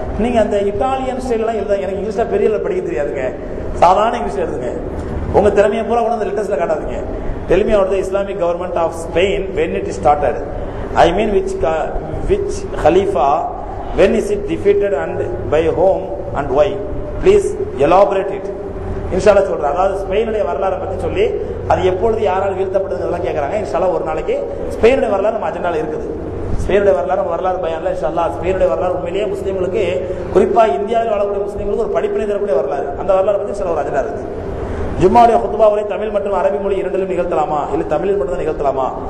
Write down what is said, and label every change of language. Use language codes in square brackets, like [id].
[ta] நீங்க அந்த இட்டாலியன் ஸ்டைல்லாம் எழுத எனக்கு இங்கிலீஷ்ல பெரிய படிக்க தெரியாதுங்க, சாதாரண இங்கிலீஷ்ல எழுதுங்க. உங்க திறமையை பூரா கூட அந்த லெட்டர்ஸ்ல காட்டாதீங்க. [en] Tell me about the Islamic government of Spain when it started. I mean which Khalifa, when is it defeated and by whom and why? Please elaborate it. [ta] இன்ஷால்லா சொல்றேன். அதாவது ஸ்பெயினுடைய வரலாறை பத்தி சொல்லி அது எப்பொழுது யாரால் வீழ்த்தப்படுதுன்னு கேட்கறாங்க. இன்ஷால்லா ஒரு நாளைக்கு ஸ்பெயினுடைய வரலாறு நம்ம அஜெண்டால இருக்குது. ஸ்பெயினுடைய வரலாறு பயான்ல இன்ஷால்லா ஸ்பெயினுடைய வரலாறு உண்மையிலேயே முஸ்லீம்களுக்கு, குறிப்பா இந்தியாவில் வாழக்கூடிய முஸ்லீம்களுக்கு ஒரு படிப்பினை தரக்கூடிய வரலாறு. அந்த வரலாறு பத்தி சில ஒரு அஜெண்டா இருக்குது. ஜும்மாவுடைய குத்பா உரை தமிழ் மற்றும் அரபி மொழி இரண்டிலும் நிகழ்த்தலாமா, இல்லை தமிழில் மட்டும் தான் நிகழ்த்தலாமா?